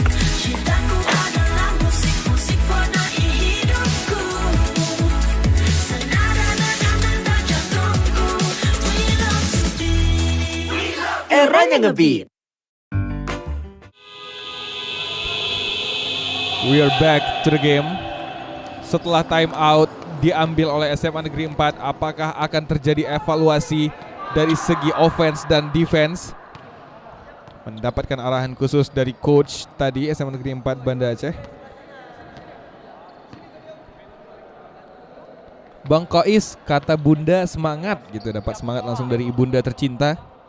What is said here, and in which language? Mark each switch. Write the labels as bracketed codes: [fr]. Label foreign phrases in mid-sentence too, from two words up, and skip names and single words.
[id] Cintaku adalah musik, musik warnai hidupku. Senada dengan nada jantungku. [en] We love to be. [id] Eranya ngebeat. [en] We are back to the game. [id] Setelah [en] time out [id] diambil oleh SMA Negeri 4. Apakah akan terjadi evaluasi dari segi offense dan defense? Mendapatkan arahan khusus dari coach tadi SMA Negeri 4 Banda Aceh. Bang Kois, kata bunda semangat gitu, dapat semangat langsung dari ibunda tercinta.